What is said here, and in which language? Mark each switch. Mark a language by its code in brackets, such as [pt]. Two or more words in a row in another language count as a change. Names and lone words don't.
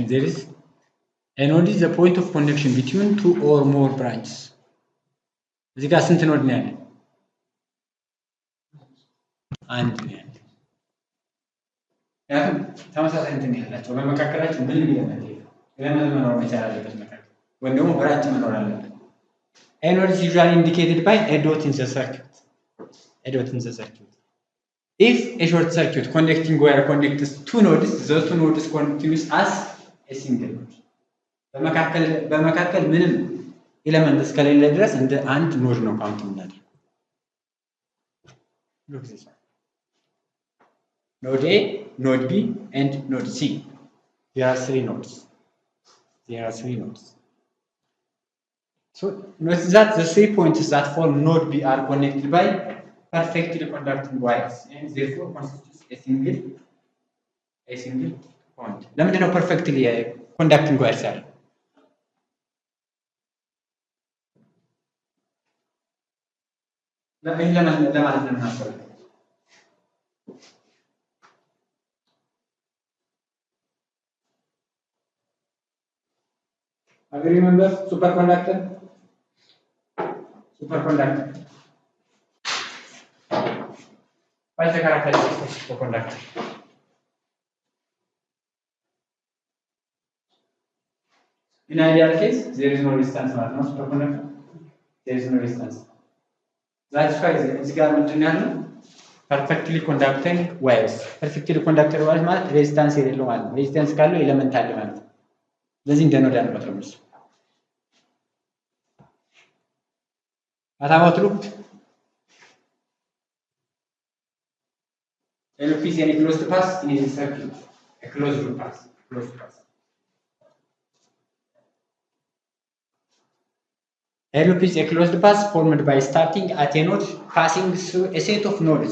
[en] There is a node is the point of connection between two or more branches. [am] እዚህ ጋር ስንት ኖድ ነው ያለው? አንድ ነው ያለው። ያው ተመሳሳይ እንትን ያላቸው በመካከላቸው ምን ይለናል? ኤሌመንት መኖር መቻል አለበት መካከል ወይም ደግሞ ብራንች መኖር አለበት። [en] A node is usually indicated by a dot in the circuit. If a short circuit connecting wire connects two nodes, the two nodes continues as a single node. [am] በመካከል ምንም ኤሌመንት እስከሌለ ድረስ እንደ አንድ ኖድ ነው ካውንት የምናደርገው። [en] Look this one. Node A, node B, and node C. There are three nodes. So notice that the 3 points that form node B are connected by perfectly conducting wires and therefore constitutes a single point. [am] ለምንድን ነው [en] perfectly conducting wires [am] ያለው? ለማለት ነው የምናስበው። [en] Have you remember superconductor? What is the characteristic of superconductor? In ideal case, there is no resistance [am] ማለት ነው [en] superconductor. There is no resistance. That's why [am] እዚህ ጋር ምንድን ያለው [en] perfectly conducting wires. perfectly conducting wires [am] ማለት ሬዚስታንስ የሌለው ማለት ነው። ሬዚስታንስ ካለው ኤሌመንት አለ ማለት ነው። ስለዚህ እንደ ኖድ ያልቆጥረው ነው። [en] What about loop? A loop is any closed path in a circuit. A closed path. A loop is a closed path formed by starting at a node, passing through a set of nodes.